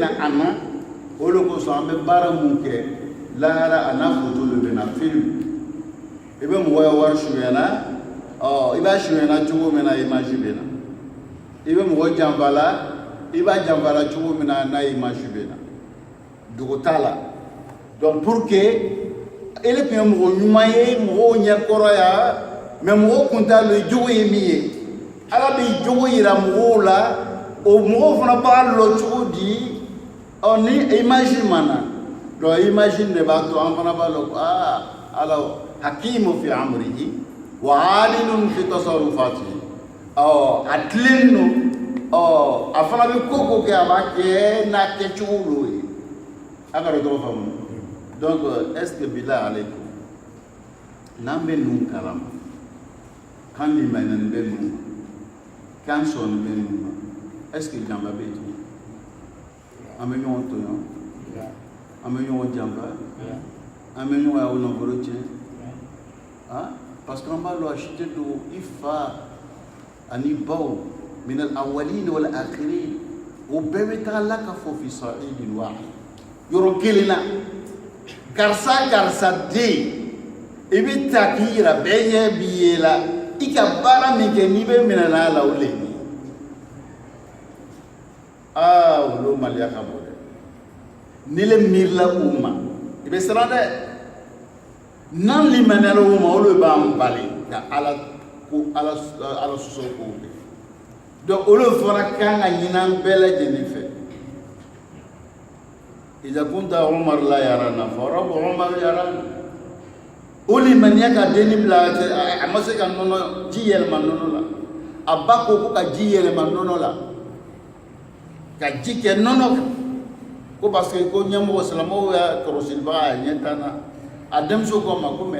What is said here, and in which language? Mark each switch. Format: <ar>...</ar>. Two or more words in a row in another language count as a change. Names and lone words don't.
<bm>a na o de kosɔn an bɛ baara mun kɛ lahara a n'a foto de bɛ na film i bɛ mɔgɔ ye wari sonyana i b'a sonyana cogo min na image bɛ na i bɛ mɔgɔ janfa la i b'a janfa la cogo min na n'a image bɛ na dogo t'a la donc</bm> <fr>pour que</fr> <bm>ele tun ye mɔgɔ ɲuman ye mɔgɔw ɲɛkɔrɔya mais mɔgɔw kun t'a dɔn jogo ye min ye ala bɛ jogo yira mɔgɔw la o mɔgɔw fana b'a lɔ cogo di ni image ma na donc image de b'a to an fana b'a lɔ ko ala</bm> <ar>حكيم في أمره وعليل في تصرفاته</ar> <bm>a tilen no a fana bɛ ko kɛ a b'a kɛ n'a kɛcogo lo ye a ka dɔn tɔgɔ faamu donc</bm> <fr>est ce que</fr> <ar>بالله عليكم</ar> <bm>n'an bɛ ninnu kalama kan limaniya bɛ ninnu kan sɔnni bɛ ninnu ma</bm> <fr>est ce que</fr> <bm>janfa bɛ yen an bɛ ɲɔgɔn tɔɲɔ an bɛ ɲɔgɔn janfa an bɛ ɲɔgɔn y'aw nafolo tiɲɛ</bm> <fr>parce que</fr> <bm>an b'a lɔ a si tɛ don i fa ani baw</bm> <ar>من الأولين والآخرين</ar> <bm>o bɛɛ bɛ taga la ka fɔ</bm> <ar>في صعيد واحد</ar> <bm>yɔrɔ kelen na karisa den i bɛ ta k'i yira bɛɛ ɲɛ b'i ye la i ka baara min kɛ n'i bɛ minɛ n'a la o le ye olu maliya ka bon dɛ ni le miirila u ma i bɛ siran dɛ n'an limaniyala u ma olu b'an bali ka ala sɔsɔ k'o kɛ donc olu fana kan ka ɲini an bɛɛ lajɛlen fɛ</bm> <ar>إذا كنت عمر لا يرانا فرب عمر يرانا</ar> <bm>o limaniya ka denni bila a ma se ka nɔnɔ ji yɛlɛma nɔnɔ la a ba ko ka ji yɛlɛma nɔnɔ la ka ji kɛ nɔnɔ kan ko</bm> <fr>parce que</fr> <bm>ko ɲɛmɔgɔ silamɛw y'a kɔlɔsilibaga a ɲɛ tan na a denmuso ko ma ko mɛ</bm>